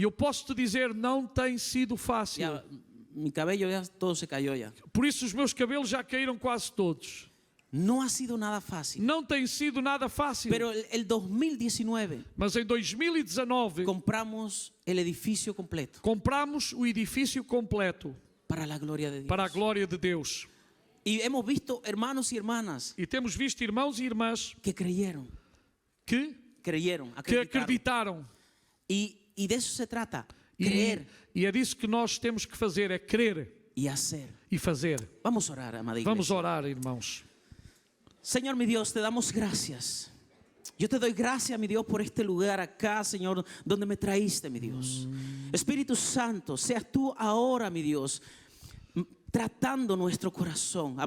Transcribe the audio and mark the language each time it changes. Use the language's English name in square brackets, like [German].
[Portuguese] E eu posso te dizer, não tem sido fácil. [Spanish] Ya, mi cabello ya todo se cayó ya. [Portuguese] Por isso os meus cabelos já caíram quase todos. [Spanish] No ha sido nada fácil. [Portuguese] Não tem sido nada fácil. [Spanish] Pero el 2019 [Portuguese] Mas em 2019 [Spanish] compramos el edificio completo [Portuguese] compramos o edifício completo [Spanish] para la gloria de Dios. [Portuguese] para a glória de Deus. [Spanish] Y hemos visto hermanos y hermanas [Portuguese] E temos visto irmãos e irmãs [Spanish] que creyeron, [Portuguese] que acreditaron. acreditaram. [Spanish] Y de eso se trata, creer [Portuguese] E é disso que nós temos que fazer, é crer [Spanish] y hacer. [Portuguese] e fazer. [Spanish] Vamos a orar, amada iglesia. [Portuguese] Vamos orar, irmãos. [Spanish] Señor mi Dios, te damos gracias. Yo te doy gracias, mi Dios, por este lugar acá, Señor, donde me traíste, mi Dios. Espíritu Santo, seas tú ahora, mi Dios, tratando nuestro corazón.